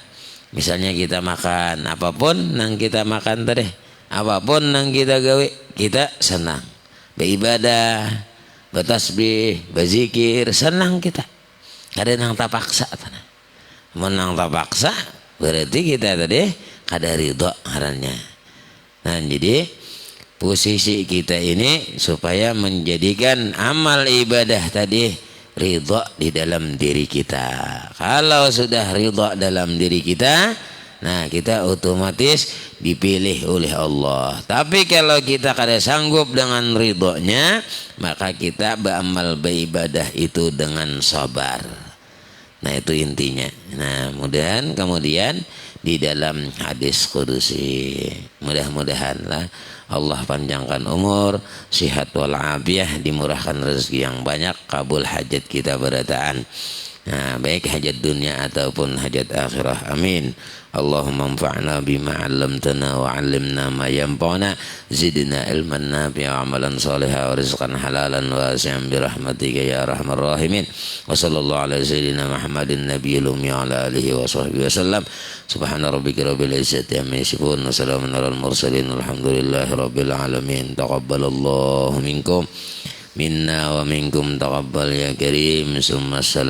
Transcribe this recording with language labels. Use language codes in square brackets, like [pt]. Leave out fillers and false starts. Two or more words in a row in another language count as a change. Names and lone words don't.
[bjn] Misalnya kita makan apapun nang kita makan tadi, apapun nang kita gawe, kita senang. [id] Beribadah, bertasbih, berzikir, senang kita. [bjn] Kada nang tapaksa tanah. Menang tapaksa berarti kita tadi kada ridho harannya. [id] Nah, jadi posisi kita ini supaya menjadikan amal ibadah tadi ridha di dalam diri kita. Kalau sudah ridha dalam diri kita, nah kita otomatis dipilih oleh Allah. Tapi kalau kita kada sanggup dengan ridhonya, maka kita beramal beribadah itu dengan sabar. Nah, itu intinya. Nah, mudah-mudahan kemudian di dalam hadis kudusi, mudah-mudahanlah Allah panjangkan umur, sihat walafiat, dimurahkan rezeki yang banyak, kabul hajat kita berataan. Nah, baik hajat dunia ataupun hajat akhirah. [ar] آمين. اللهم انفعنا بما علمتنا وعلمنا ما ينفعنا، زدنا علما نافعا وعملا صالحا ورزقا حلالا واسعا برحمتك يا أرحم الراحمين. وصلى الله على سيدنا محمد النبي الأمي وعلى آله وصحبه وسلم. سبحان ربك رب العزة عما يصفون وسلام على المرسلين والحمد لله رب العالمين. تقبل الله منا ومنكم تقبل يا كريم.